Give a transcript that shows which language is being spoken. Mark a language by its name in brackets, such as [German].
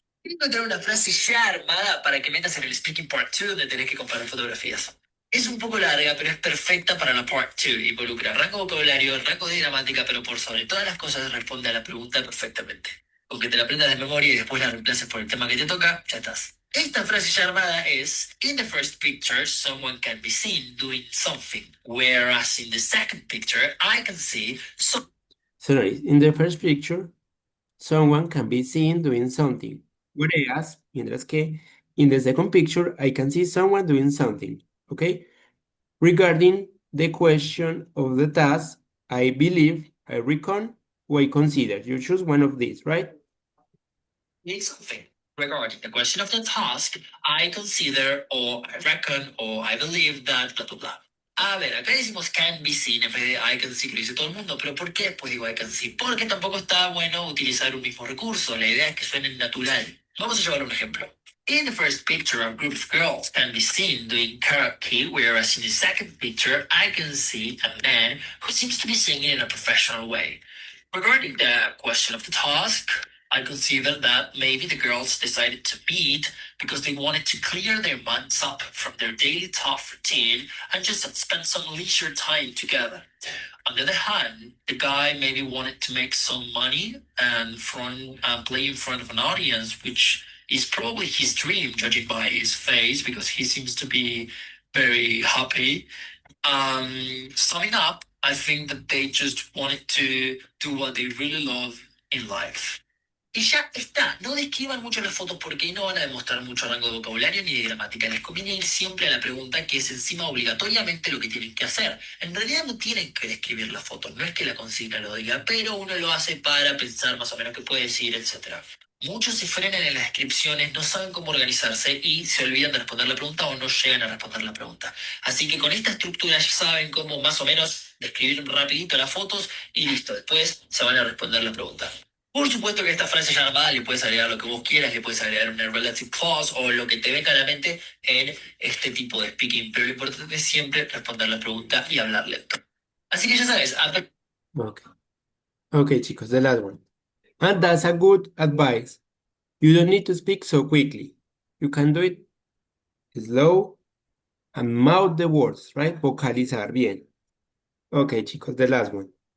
[Spanish] Quiero encontrar una frase ya armada para que metas en el speaking part 2 donde tenés que comparar fotografías. Es un poco larga, pero es perfecta para la part 2. Involucra rango vocabulario, rango de gramática, pero por sobre todas las cosas responde a la pregunta perfectamente. Con que te la aprendas de memoria y después la reemplaces por el tema que te toca, ya estás. Esta frase ya armada es: [English] in the first picture, someone can be seen doing something, whereas in the second picture, I can see Sorry, in the first picture, someone can be seen doing something. Whereas, [Spanish] mientras que, [English] in the second picture, I can see someone doing something. Okay? Regarding the question of the task, I believe, I reckon, or I consider. You choose one of these, right? something. Regarding the question of the task, I consider, or I reckon, or I believe that, bla, bla, bla. [Spanish] A ver, acá decimos [English] can be seen [Spanish] en vez de [English] I can see, [Spanish] que lo dice todo el mundo, pero ¿por qué después digo I can see? Porque tampoco está bueno utilizar un mismo recurso, la idea es que suene natural. Vamos a llevar un ejemplo. [English] In the first picture, a group of girls can be seen doing karaoke, whereas in the second picture, I can see a man who seems to be singing in a professional way. Regarding the question of the task, I consider that maybe the girls decided to meet because they wanted to clear their minds up from their daily tough routine and just spend some leisure time together. On the other hand, the guy maybe wanted to make some money and play in front of an audience, which is probably his dream, judging by his face, because he seems to be very happy. Summing up, I think that they just wanted to do what they really love in life. [Spanish] Y ya está, no describan mucho las fotos porque no van a demostrar mucho rango de vocabulario ni de gramática. Les conviene ir siempre a la pregunta que es encima obligatoriamente lo que tienen que hacer. En realidad no tienen que describir la foto, no es que la consigna lo diga, pero uno lo hace para pensar más o menos qué puede decir, etc. Muchos se frenan en las descripciones, no saben cómo organizarse y se olvidan de responder la pregunta o no llegan a responder la pregunta. Así que con esta estructura ya saben cómo más o menos describir rapidito las fotos y listo. Después se van a responder la pregunta. Por supuesto que esta frase ya armada le puedes agregar lo que vos quieras, le puedes agregar una relative clause o lo que te venga a la mente en este tipo de speaking, pero lo importante es siempre responder la pregunta y hablar lento. Así que ya sabes, [English] Okay. Okay, chicos, the last one. And that's a good advice. You don't need to speak so quickly. You can do it slow and mouth the words, right? [Spanish] Vocalizar bien. [English] Okay, chicos, the last one.